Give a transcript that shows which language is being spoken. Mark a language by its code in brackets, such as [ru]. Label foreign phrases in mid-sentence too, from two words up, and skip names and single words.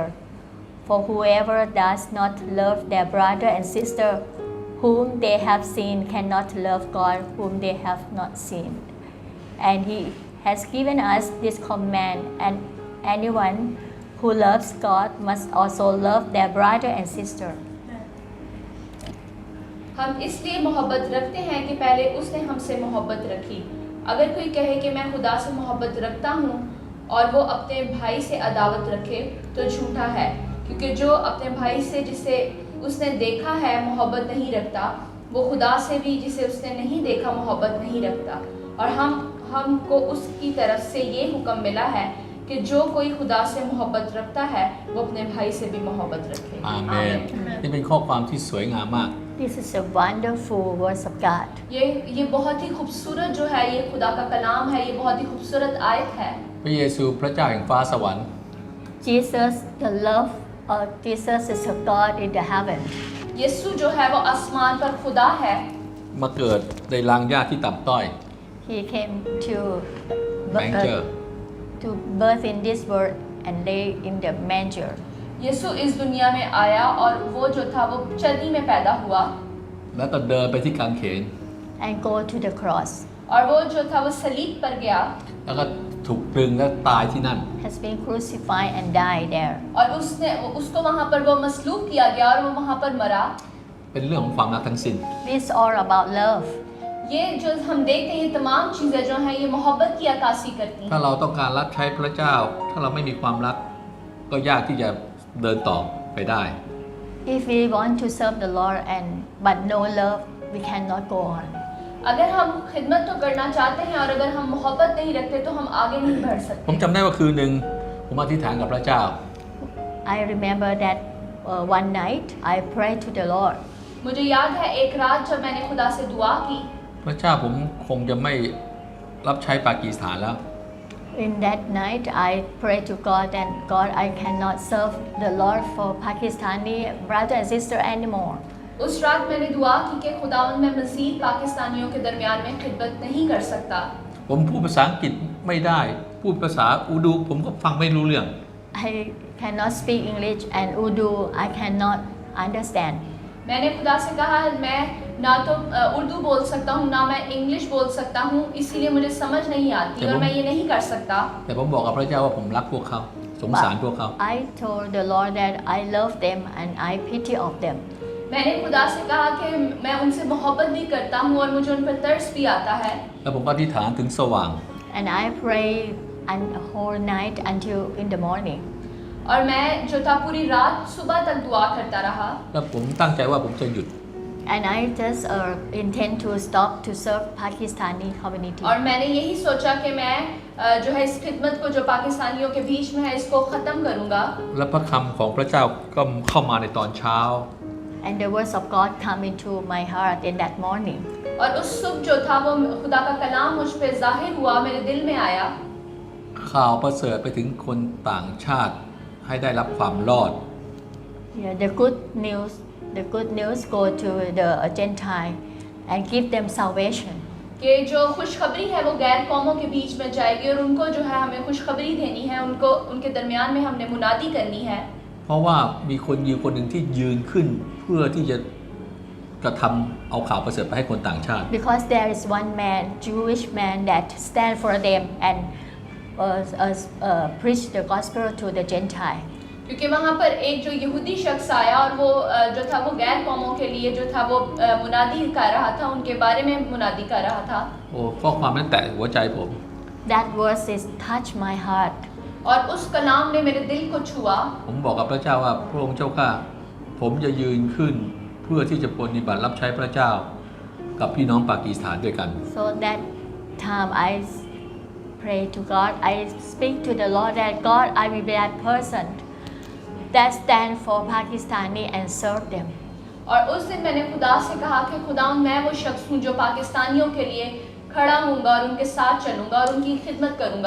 [en] For whoever does not love their brother and sister whom they have seen cannot love God whom they have not seen. And he has given us this command, and anyone who loves God must also love their brother and sister. [ur] ہم اس لیے محبت رکھتے ہیں کہ پہلے اس نے ہم سے محبت رکھی. اگر کوئی کہے کہ میں خدا سے محبت رکھتا ہوں اور وہ اپنے بھائی سے عداوت رکھے تو جھوٹا ہے، کیونکہ جو اپنے بھائی سے جسے اس نے دیکھا ہے محبت نہیں رکھتا، وہ خدا سے بھی جسے اس نے نہیں دیکھا محبت نہیں رکھتا. اور ہم کو اس کی طرف سے یہ حکم ملا ہے کہ جو کوئی خدا سے محبت رکھتا ہے وہ اپنے بھائی سے بھی محبت رکھے. [th] อาเมนนี่เป็นข้อความที่สวยงามมาก [en] This is a wonderful words of God. [ur] یہ بہت ہی خوبصورت جو ہے، یہ خدا کا کلام ہے، یہ بہت ہی خوبصورت آیت ہے. [th] พระเยซูพระเจ้าแห่งฟ้าสวรรค์ [en] Jesus, the love of Jesus is a God in the heaven. [ur] یسوع جو ہے وہ آسمان پر خدا ہے. [th] มาเกิดในรางหญ้าที่ต่ำต้อย [en] He came to manger to birth in this world and lay in the manger. [ur] یسوع اس دنیا میں آیا اور وہ جو تھا وہ چرنی میں پیدا ہوا [th] แล้วก็เดินไปที่กางเขน [en] and go to the cross. [ur] اور وہ جو تھا وہ صلیب پر گیا [th] แล้วก็ถูกตรึงและตายที่นั่น [en] Has been crucified and died there. [ur] اور اس کو وہاں پر وہ مصلوب کیا گیا اور وہ وہاں پر مرا [th] เป็นเรื่องของความรักทั้งสิ้น [en] This is all about love. [ur] یہ جو ہم دیکھتے ہیں یہ تمام چیزیں جو ہیں یہ محبت کی عکاسی کرتی [th] ถ้า [ur] हैं [th] เราต้องการรับใช้พระเจ้า ถ้าเราไม่มีความรัก ก็ยากที่จะเดินต่อไปได้ [en] If we want to serve the Lord but no love, we cannot go on. [ur] اگر ہم خدمت تو کرنا چاہتے ہیں اور اگر ہم محبت نہیں رکھتے تو ہم آگے نہیں بڑھ [th] ผม [ur] सकते [th] จำได้ว่าคืนหนึ่งผมอธิษฐานกับพระเจ้า [en] I remember that one night I prayed to the Lord. [ur] مجھے یاد ہے ایک رات جب میں نے خدا سے دعا کی [th] พระเจ้าผมคงจะไม่รับใช้ปากีสถานแล้ว [en] In that night, I prayed to God and God, I cannot serve the Lord for Pakistani brother and sister anymore. [ur] اس رات میں نے دعا کی کہ خداوند میں مزید پاکستانیوں کے درمیان میں خدمت نہیں کر سکتا [th] ผมพูดภาษาอังกฤษไม่ได้ พูดภาษาอูดูผมก็ฟังไม่รู้เรื่อง [en] I cannot speak English and Urdu, I cannot understand. [ur] میں نے خدا سے کہا میں نہ تو اردو بول سکتا ہوں نہ میں انگلش بول سکتا ہوں اسی لیے مجھے سمجھ نہیں آتی اور میں یہ نہیں کر سکتا [th] แต่ผมบอกกับพระเจ้าว่าผมรักพวกเขาสงสารพวกเขา [en] I told the Lord that I love them and I pity of them. [ur] میں نے خدا سے کہا کہ میں ان سے محبت بھی کرتا ہوں اور مجھے ان پر ترس بھی آتا ہے [th] แล้วผมก็อธิษฐานถึงสว่าง [en] And I pray and whole night until in the morning. [ur] اور میں جو تھا پوری رات صبح تک دعا کرتا رہا [th] แล้วผมตั้งใจว่าผมจะหยุด [en] And I just intend to stop to serve Pakistani community. [ur] اور میں نے یہی سوچا کہ میں جو ہے اس خدمت کو جو پاکستانیوں کے بیچ میں ہے اس کو ختم کروں گا [th] และพระคำของพระเจ้าก็เข้ามาในตอนเช้า [en] And the words of God come into my heart in that morning. [ur] اور اس صبح جو تھا وہ خدا کا کلام مجھ پہ ظاہر ہوا میرے دل میں آیا [th] ข่าวประเสริฐไปถึงคนต่างชาติให้ได้รับความรอด [en] Yeah, the good news go to the Gentile and give them salvation. [ur] کہ جو خوشخبری ہے وہ غیر قوموں کے بیچ میں جائے گی اور ان کو جو ہے ہمیں خوشخبری دینی ہے ان کو ان کے درمیان میں ہم نے منادی کرنی ہے [th] เพราะว่ามีคนยิวคนหนึ่งที่ยืนขึ้นเพื่อที่จะกระทำเอาข่าวประเสริฐไปให้คนต่างชาติ [en] Because there is one man, Jewish man, that stand for them and preach the gospel to the Gentile. [ur] کیونکہ وہاں پر ایک جو یہودی شخص آیا اور وہ جو تھا وہ غیر قوموں کے لیے جو تھا وہ منادی کر رہا تھا ان کے بارے میں منادی کر رہا تھا उनके बारे में मुनादी कर रहा था [th] โอ้ข้อความนั้นแตะหัวใจผม [en] That verse is touch my heart. [ur] اور اس کلام نے میرے دل کو چھوا [th] ผมบอกกับพระเจ้าว่าพระองค์เจ้าข้าผมจะยืนขึ้นเพื่อที่จะปฏิบัติรับใช้พระเจ้ากับพี่น้องปากีสถานด้วยกัน [en] So that time I pray to God, I speak to the Lord that God, I will be that person that stand for Pakistani and serve them. [ur] اور اس دن میں نے خدا سے کہا کہ خدا میں وہ شخص ہوں جو پاکستانیوں کے لیے کھڑا ہوں گا اور ان کے ساتھ چلوں گا اور ان کی خدمت کروں گا